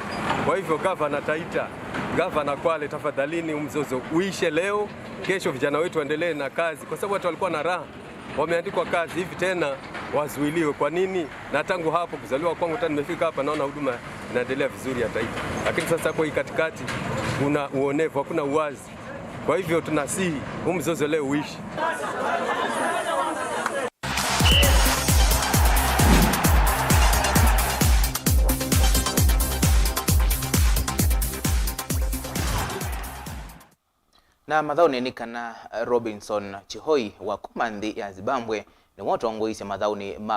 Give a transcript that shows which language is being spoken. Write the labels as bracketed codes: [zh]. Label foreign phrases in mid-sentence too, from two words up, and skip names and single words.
[sw] Kwa hivyo gavana Taita, gavana Kwale, tafadhalini mzozo uishe leo, kesho vijana wetu waendelee na kazi, kwa sababu watu walikuwa na raha, wameandikwa kazi, hivi tena wazuiliwe. Kwa nini? Na tangu hapo kuzaliwa kwangu tena nimefika hapa, naona huduma inaendelea vizuri ya Taita. Lakini sasa kwa hii katikati kuna uonevu, hakuna uwazi. Kwa hivyo tunasihi huu mzozo leo uishi. [kam] Na mathauni kana Robinson Chihoi wa Kumandi ya Zimbabwe ni wotongoisya mathauni ma